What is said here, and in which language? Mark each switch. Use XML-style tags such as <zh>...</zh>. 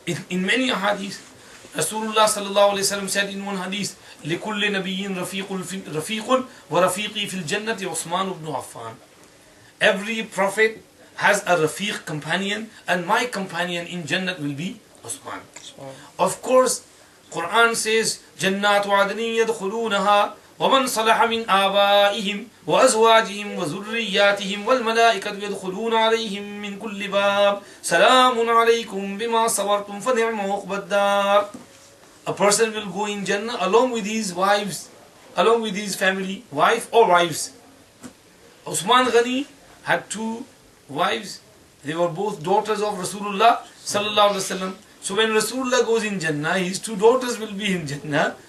<en>In many hadiths, Rasulullah sallallahu alaihi wasallam said in one hadith,</en> <ar>لِكُلِّ نَبِيٍّ رَفِيقٌ وَرَفِيقِي فِي الْجَنَّةِ عُثْمَانُ بْنُ عَفَّانَ.</ar> <en>Every prophet has a rafiq companion, and my companion in Jannah will be Usman. Of course, Quran says,</en> <ar>جَنَّاتُ عَدْنٍ يَدْخُلُونَهَا وَمَنْ صَلَحَ مِنْ آبَائِهِمْ وَأَزْوَاجِهِمْ وَذُرِّيَّاتِهِمْ وَالْمَلَائِكَةُ يَدْخُلُونَ عَلَيْهِمْ مِنْ كُلِّ بَابٍ سَلَامٌ عَلَيْكُمْ بِمَا صَبَرْتُمْ فَنِعْمَ عُقْبَى الدَّارِ.</ar> <en>A person will go in Jannah along with his wives, along with his family, wife or wives. Usman Ghani had two wives. They were both daughters of Rasulullah sallallahu alaihi wasallam. So when Rasulullah goes in Jannah, his two daughters will be in Jannah.</en>